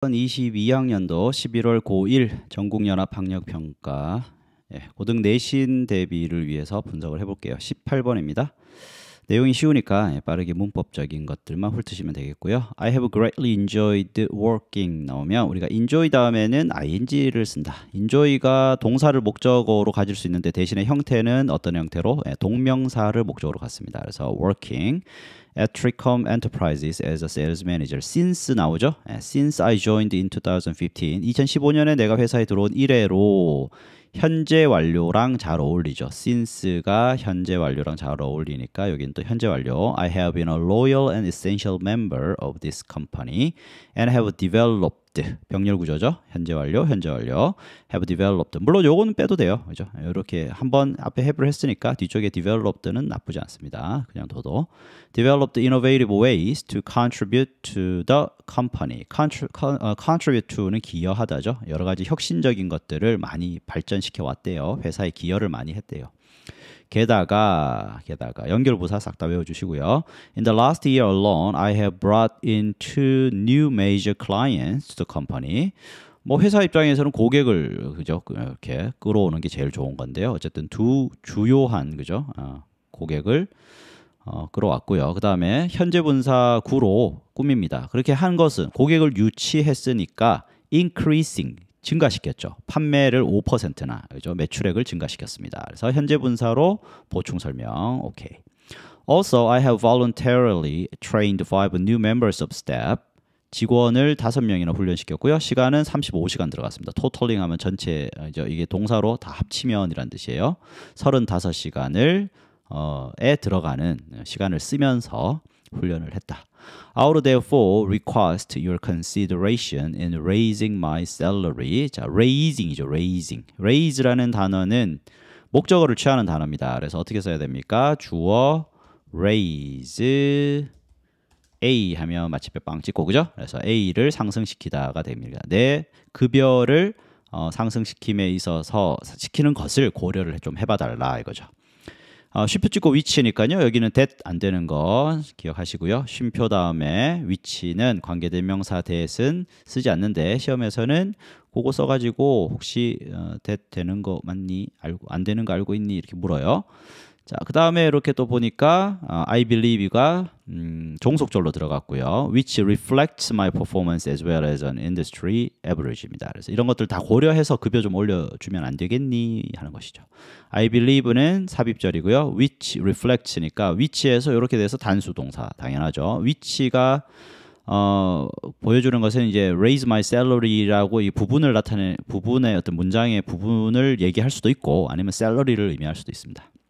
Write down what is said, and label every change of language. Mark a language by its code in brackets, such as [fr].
[ko] 2022학년도 11월 고1 전국연합학력평가 고등 내신 대비를 위해서 분석을 해볼게요. 18번입니다. 내용이 쉬우니까 빠르게 문법적인 것들만 훑으시면 되겠고요. [en] I have greatly enjoyed working [ko] 나오면 우리가 enjoy 다음에는 ing를 쓴다. enjoy가 동사를 목적어로 가질 수 있는데 대신에 형태는 어떤 형태로? 동명사를 목적어로 갖습니다. [en] 그래서 working at Tricom Enterprises as a sales manager. Since [ko] 나오죠? [en] Since I joined in 2015. [ko] 2015년에 내가 회사에 들어온 이래로 현재 완료랑 잘 어울리죠. since가 현재 완료랑 잘 어울리니까 여기는 또 현재 완료. [en] I have been a loyal and essential member of this company and have developed [ko] 병렬 구조죠. 현재 완료, 현재 완료. have developed. 물론 요거는 빼도 돼요. 그죠? 이렇게 한번 앞에 have를 했으니까 뒤쪽에 developed는 나쁘지 않습니다. 그냥 둬도. [en] developed innovative ways to contribute to the company. [ko] contribute to는 기여하다죠. 여러 가지 혁신적인 것들을 많이 발전시켜 왔대요. 회사에 기여를 많이 했대요. 게다가 연결부사 싹 다 외워주시고요. [en] In the last year alone, I have brought in 2 new major clients to the company. [ko] 뭐 회사 입장에서는 고객을 그죠 이렇게 끌어오는 게 제일 좋은 건데요. 어쨌든 두 주요한 그죠 고객을 끌어왔고요. 그 다음에 현재 분사 구로 꾸밉니다. 그렇게 한 것은 고객을 유치했으니까 increasing 증가시켰죠. 판매를 5%나 그죠? 매출액을 증가시켰습니다. 그래서 현재 분사로 보충 설명. 오케이. [en] Also, I have voluntarily trained 5 new members of staff. [ko] 직원을 5명이나 훈련시켰고요. 시간은 35시간 들어갔습니다. 토탈링 하면 전체 이게 동사로 다 합치면이란 뜻이에요. 35시간을 에 들어가는 시간을 쓰면서 훈련을 했다. [en] I would therefore request your consideration in raising my salary. [ko] 자, raising이죠. raising. raise라는 단어는 목적어를 취하는 단어입니다. 그래서 어떻게 써야 됩니까? 주어 raise A 하면 마침표 빵 찍고 그죠? 그래서 A를 상승시키다가 됩니다. 내 급여를 상승시킴에 있어서 시키는 것을 고려를 좀 해봐달라 이거죠. 쉼표 찍고 위치니까요. 여기는 that 안 되는 거 기억하시고요. 쉼표 다음에 위치는 관계대명사 that은 쓰지 않는데 시험에서는 그거 써가지고 혹시 that 되는 거 맞니? 안 되는 거 알고 있니? 이렇게 물어요. 자, 그 다음에 이렇게 또 보니까 I believe가 종속절로 들어갔고요. [en] Which reflects my performance as well as an industry average입니다. [ko] 그래서 이런 것들 다 고려해서 급여 좀 올려주면 안 되겠니? 하는 것이죠. I believe는 삽입절이고요. Which reflects니까 which에서 이렇게 돼서 단수 동사 당연하죠. which가 보여주는 것은 이제 raise my salary라고 이 부분을 나타내 부분의 어떤 문장의 부분을 얘기할 수도 있고 아니면 salary를 의미할 수도 있습니다.